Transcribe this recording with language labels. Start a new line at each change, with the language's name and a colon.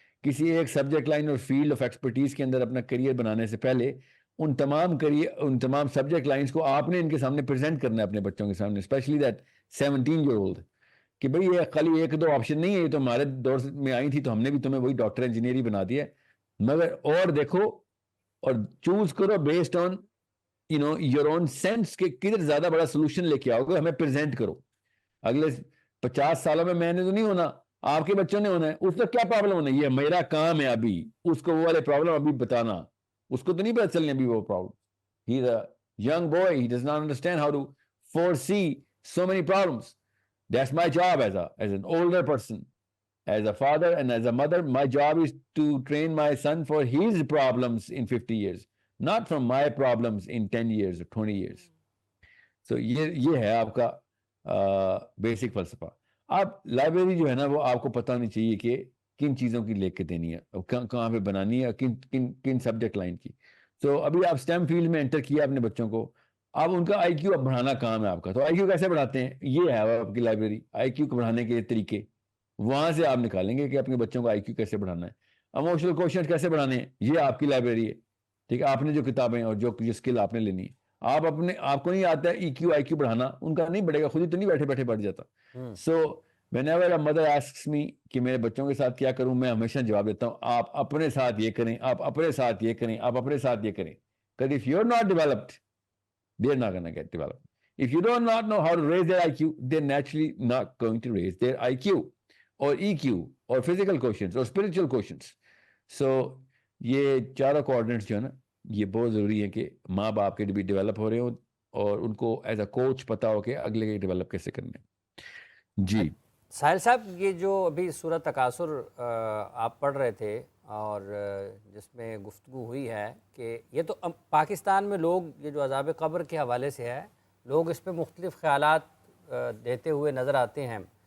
Urdu: کسی ایک subject line اور فیلڈ آف ایکسپرٹیز کے اندر اپنا کریئر بنانے سے پہلے ان تمام سبجیکٹ لائنز کو آپ نے ان کے سامنے پریزنٹ کرنا ہے اپنے بچوں کے سامنے, اسپیشلی دیٹ 17-year-old, کہ بھئی یہ خالی ایک دو آپشن نہیں ہے, یہ تو ہمارے دور میں آئی تھی تو ہم نے بھی تمہیں وہی ڈاکٹر انجینئر ہی بنا دیا, مگر اور دیکھو اور چوز کرو
English: based on your own sense
Urdu: کہ کدھر زیادہ بڑا سولوشن لے کے آؤ گے, ہمیں پریزنٹ کرو. اگلے 50 سالوں میں نے تو نہیں ہونا, آپ کے بچوں نے ہونا ہے, اس کا کیا پرابلم ہونا ہے, یہ میرا کام ہے ابھی اس کو وہ والے پرابلم ابھی بتانا. اس کو تو نہیں پتا چلنے ابھی وہ problem.
English: He is a young boy, he does not understand how to foresee so many problems. That's my job as an older person, as a father and as a mother. My job is to train my son for his problems in 50 years, not from my problems in 10 years or 20 years.
Urdu: So یہ ہے آپ کا basic فلسفہ. آپ library جو ہے نا وہ آپ کو پتہ نہیں چاہیے کہ کن چیزوں کی لے کے دینی ہے, کہاں پہ بنانی ہے, کن سبجیکٹ لائن کی. تو ابھی آپ اسٹیم فیلڈ میں انٹر کیا اپنے بچوں کو, اب ان کا آئی کیو اب بڑھانا کام ہے آپ کا. تو آئی کیو کیسے بڑھاتے ہیں, یہ ہے آپ کی لائبریری. آئی کیو کو بڑھانے کے طریقے وہاں سے آپ نکالیں گے کہ اپنے بچوں کو آئی کیو کیسے بڑھانا ہے, ایموشنل کوشچن کیسے بڑھانے ہیں, یہ آپ کی لائبریری ہے. ٹھیک ہے, آپ نے جو کتابیں اور جو اسکل آپ نے لینی ہے, آپ کو نہیں آتا ہے ای کیو آئی کیو بڑھانا, ان کا نہیں بڑھے گا, خود ہی تو نہیں بیٹھے بیٹھے بڑھ جاتا. سو
English: whenever a mother asks me
Urdu: کہ میرے بچوں کے ساتھ کیا کروں, میں ہمیشہ جواب دیتا ہوں آپ اپنے ساتھ یہ کریں, آپ اپنے ساتھ یہ کریں, آپ اپنے ساتھ یہ کریں.
English: Because if you're not developed, they're not going to get developed. If you do not know how to raise their IQ, they're naturally not going to raise their IQ or EQ or physical quotients or spiritual quotients.
Urdu: So یہ چاروں coordinates جو ہے نا یہ بہت ضروری ہے کہ ماں باپ کے بھی ڈیولپ ہو رہے ہوں اور ان کو ایز اے کوچ پتا ہو کہ اگلے کے ڈیولپ کیسے کرنے. جی ساحل صاحب, یہ جو ابھی سورہ تکاثر آپ پڑھ رہے تھے اور جس میں گفتگو ہوئی ہے کہ یہ تو پاکستان میں لوگ یہ جو عذاب قبر کے حوالے سے ہے, لوگ اس پہ مختلف خیالات دیتے ہوئے نظر آتے ہیں.